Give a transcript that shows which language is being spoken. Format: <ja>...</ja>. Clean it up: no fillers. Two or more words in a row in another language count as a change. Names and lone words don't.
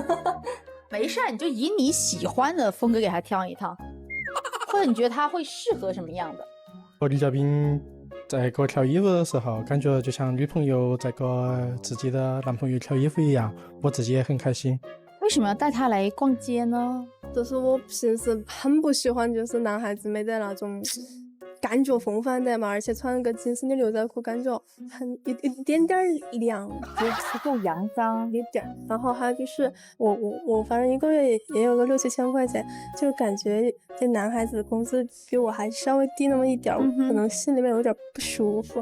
<zh>沒事，你就以你喜歡的風格給他挑一套，或者你覺得他會適合什麼樣的？我女嘉賓在給我挑衣服的時候，感覺就像女朋友在給自己的男朋友挑衣服一樣，我自己也很開心。為什麼要帶他來逛街呢？就是我平時很不喜歡，就是男孩子沒得那種感覺風範的嘛，而且穿個緊身的牛仔褲，感覺很一點點涼，就是夠陽髒一點。然後還有就是我反正一個月也有個6-7千塊錢，就感覺這男孩子的工資比我還稍微低那麼一點，可能心裡面有點不舒服。</zh>